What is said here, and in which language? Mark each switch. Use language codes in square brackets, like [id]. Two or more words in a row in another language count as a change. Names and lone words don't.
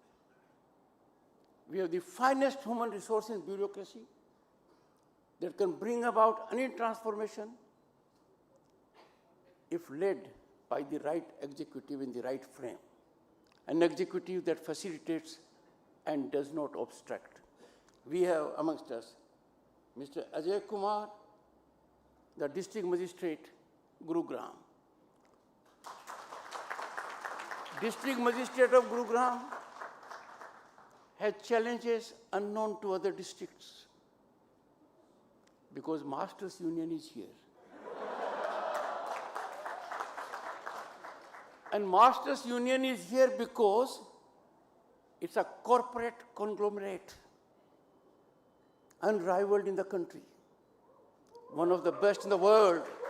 [en] We have the finest human resource in bureaucracy that can bring about any transformation if led by the right executive in the right frame. An executive that facilitates and does not obstruct. We have amongst us Mr. Ajay Kumar, the district magistrate, Gurugram. District magistrate of Gurugram has challenges unknown to other districts because Masters Union is here. And Masters Union is here because it's a corporate conglomerate, unrivaled in the country, one of the best in the world.